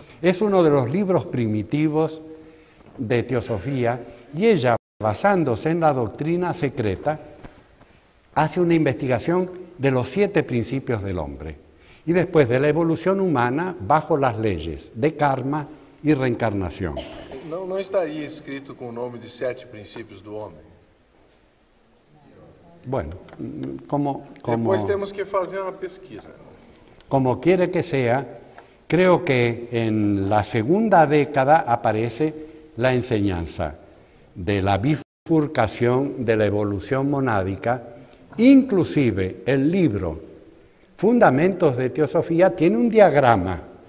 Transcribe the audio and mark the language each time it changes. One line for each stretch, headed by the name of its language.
Spanish: Es uno de los libros primitivos de teosofía y ella, basándose en la doctrina secreta, hace una investigación de los siete principios del hombre y después de la evolución humana bajo las leyes de karma y reencarnación.
Portuguese: Não, não estaria escrito com o nome de sete princípios do homem?
Spanish: Bueno, como
Portuguese: depois temos que fazer uma pesquisa.
Spanish: Como quiere que sea, creo que en la segunda década aparece la enseñanza de la bifurcación de la evolución monádica. Inclusive el libro Fundamentos de Teosofía tiene un diagrama.